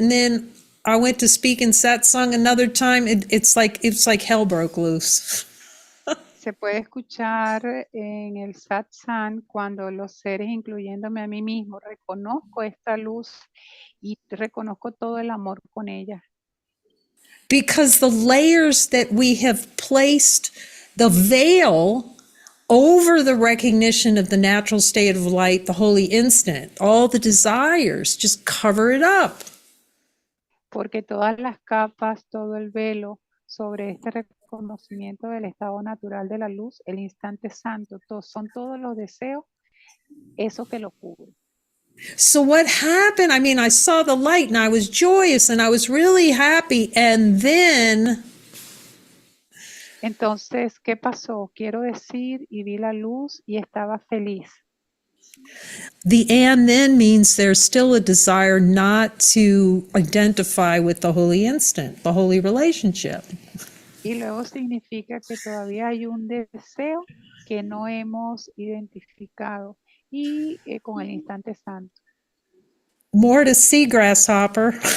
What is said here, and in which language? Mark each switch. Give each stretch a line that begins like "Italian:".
English: And then I went to speak in satsang another time. It's like hell broke loose.
Spanish: se puede escuchar en el satsang cuando los seres, incluyéndome a mí mismo, reconozco esta luz y reconozco todo el amor con ella.
English: Because the layers that we have placed, the veil over the recognition of the natural state of light, the holy instant, all the desires, just cover it up.
Spanish: Porque todas las capas, todo el velo sobre este reconocimiento del estado natural de la luz, el instante santo, son todos los deseos, eso que lo cubre.
English: So what happened? I mean, I saw the light and I was joyous and I was really happy. And then
Spanish: Entonces, ¿qué pasó? Quiero decir, y vi la luz y estaba feliz.
English: the and then means there's still a desire not to identify with the holy instant, the holy relationship.
Spanish: Y luego significa que todavía hay un deseo que no hemos identificado y con el instante santo.
English: More to see, grasshopper.